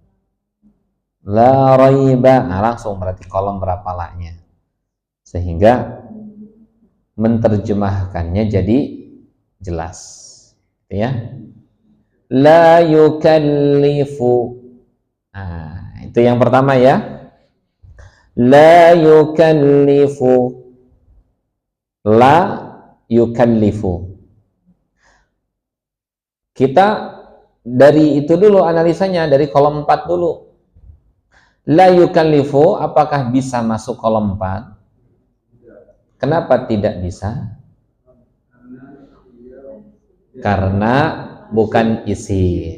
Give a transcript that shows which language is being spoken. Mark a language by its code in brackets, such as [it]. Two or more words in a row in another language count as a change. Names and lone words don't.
[ar] لا ريب, [id] langsung berarti kolom berapa la-nya. Sehingga menerjemahkannya jadi jelas, ya. [ar] لا يكلف, [id] itu yang pertama ya. [ar] لا يكلف لا يكلف. [id] Kita dari itu dulu analisanya, dari kolom 4 dulu. [ar] لا يكلف, [id] apakah bisa masuk kolom 4? Kenapa tidak bisa? Karena bukan isi.